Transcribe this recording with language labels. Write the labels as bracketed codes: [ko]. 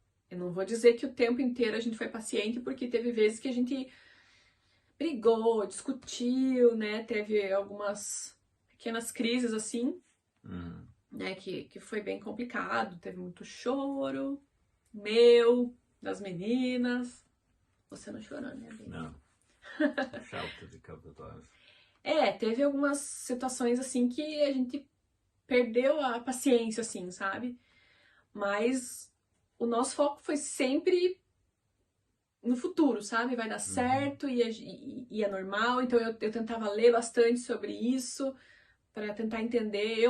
[pt] Eu não vou dizer que o tempo inteiro a gente foi paciente, porque teve vezes que a gente brigou, discutiu, né? Teve algumas pequenas crises assim, né? Que foi bem complicado. Teve muito choro, das meninas. Você não chorou, né, Bia? Não. [en] Shouted a couple of times. [pt] Teve algumas situações assim que a gente perdeu a paciência, assim, sabe? Mas o nosso foco foi sempre no futuro, sabe? Vai dar certo e é normal. Então eu tentava ler bastante sobre isso para tentar entender.